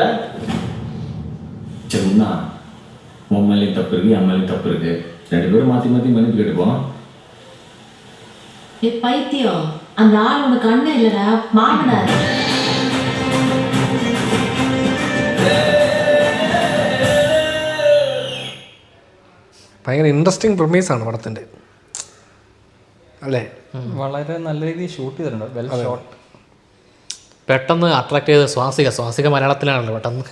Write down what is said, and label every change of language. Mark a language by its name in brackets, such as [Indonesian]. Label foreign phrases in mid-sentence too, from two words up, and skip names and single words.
[Tamil] சரிண்ணா, உன் மேலேயும் தப்பு இருக்கு, என் மேலேயும் தப்பு இருக்கு. ரெண்டு பேரும் மாற்றி மாற்றி மன்னிப்பு கேட்டுப்போம். ஏ பைத்தியம், அந்த ஆள் உனக்கு அண்ணன் இல்லடா, மாமனார். [Malayalam] ഭയങ്കര [English] interesting premise [Malayalam] പടത്തിൻ്റെ അല്ലേ? വളരെ നല്ല രീതിയിൽ ഷൂട്ട് ചെയ്തിട്ടുണ്ട്. [English] well shot. [Malayalam] പെട്ടെന്ന് അട്രാക്ട് ചെയ്ത് സ്വാസിക മലയാളത്തിലാണല്ലോ പെട്ടെന്ന്.